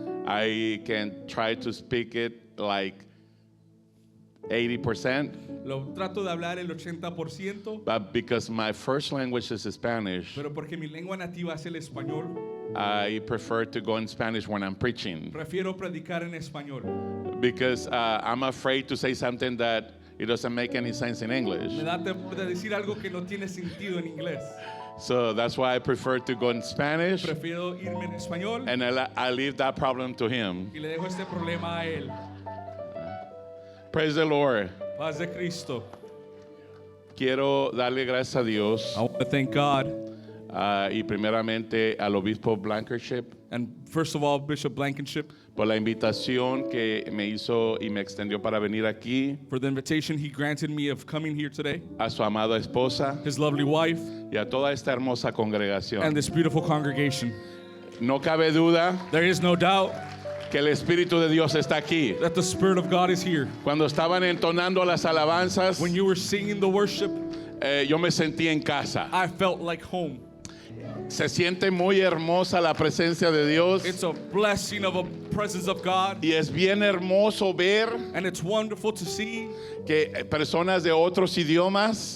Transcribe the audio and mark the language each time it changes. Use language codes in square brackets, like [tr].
[en] I can try to speak it like 80%, [es] Lo trato de hablar el 80%, [en] but because my first language is Spanish, [es] pero porque mi lengua nativa es el español, [en] I prefer to go in Spanish when I'm preaching [es] prefiero predicar en español. [en] because I'm afraid to say something that it doesn't make any sense in English. [es] Me da temor de decir algo que no tiene sentido en inglés. [en] So that's why I prefer to go in Spanish, [es] Prefiero irme en español [en] and I leave that problem to him. [es] y le dejo este problema a él. [en] Praise the Lord. [es] Paz de Cristo. Quiero darle gracias a Dios [en] I want to thank God, [es] y primeramente al obispo Blankenship [en] and first of all, Bishop Blankenship, [es] por la invitación que me hizo y me extendió para venir aquí, [en] for the invitation he granted me of coming here today, [es] a su amada esposa [en] his lovely wife, [es] y a toda esta hermosa [en] and [es] congregación. [en] this beautiful congregation. [es] No cabe duda [en] There is no doubt [es] que el Espíritu de Dios está aquí. [en] that the Spirit of God is here. [es] Cuando estaban entonando las alabanzas, [en] When you were singing the worship, [es] yo me sentí en casa. [en] I felt like home. [es] Se siente muy hermosa la presencia de Dios [en] It's a blessing of a presence of God, [es] y es bien hermoso ver [en] and it's wonderful to see [es] que personas de otros idiomas